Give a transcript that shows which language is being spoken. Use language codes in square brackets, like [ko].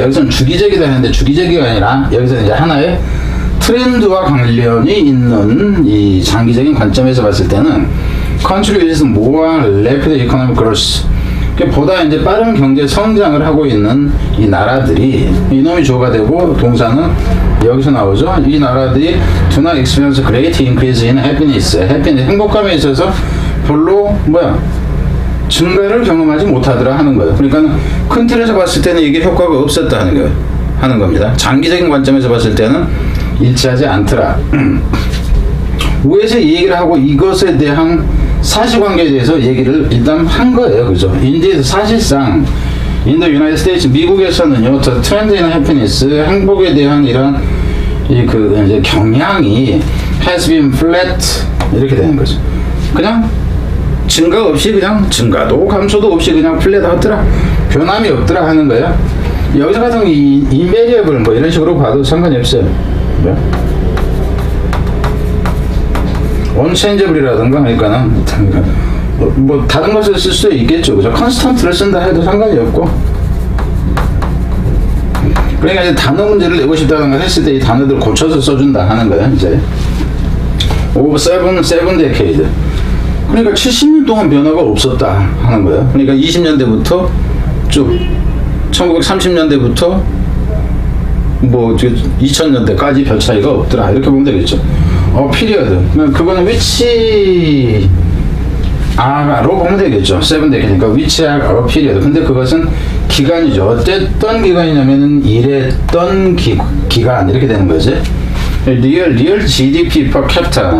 [ko] 여기서는 주기적이다 하는데 주기적이가 아니라 여기서는 이제 하나의 트렌드와 관련이 있는 이 장기적인 관점에서 봤을 때는 [en] contributes more rapid economic growth. [ko] 보다 이제 빠른 경제 성장을 하고 있는 이 나라들이 이놈이 주어가 되고 동사는 여기서 나오죠. 이 나라들이 [en] do not experience great increase in happiness. [ko] 행복감에 있어서 별로 증가를 경험하지 못하더라 하는 거예요. 그러니까 큰 틀에서 봤을 때는 이게 효과가 없었다 하는 겁니다. 장기적인 관점에서 봤을 때는 일치하지 않더라. 위에서 얘기를 하고 이것에 대한 사실관계에 대해서 얘기를 일단 한 거예요. 그죠? 인디에서 사실상 [en] in the United States, [ko] 미국에서는요, [en] the trend in happiness, [ko] 행복에 대한 이런 이제 경향이 [en] has been flat [ko] 이렇게 되는 거죠. 그냥 증가 없이 그냥 증가도 감소도 없이 그냥 플랫하더라, 변함이 없더라 하는 거예요. 여기서 같은 invariable 뭐 이런 식으로 봐도 상관이 없어요. unchangeable이라든가 그러니까는 뭐 다른 것을 쓸 수도 있겠죠. 그죠? constant를 쓴다 해도 상관이 없고. 그러니까 이제 단어 문제를 내고 싶다든가 했을 때 이 단어들 고쳐서 써준다 하는 거예요. 이제 [en] over seven decade. [ko] 그러니까 70년 동안 변화가 없었다 하는 거예요. 그러니까 20년대부터 쭉 1930년대부터 뭐 2000년대까지 별 차이가 없더라 이렇게 보면 되겠죠. 피리어드 그거는 위치 아로 보면 되겠죠. 세븐 데케니까 위치 아로 피리어드. 근데 그것은 기간이죠. 어땠던 기간이냐면은 일했던 기간 이렇게 되는 거지. [en] 리얼 GDP per capita.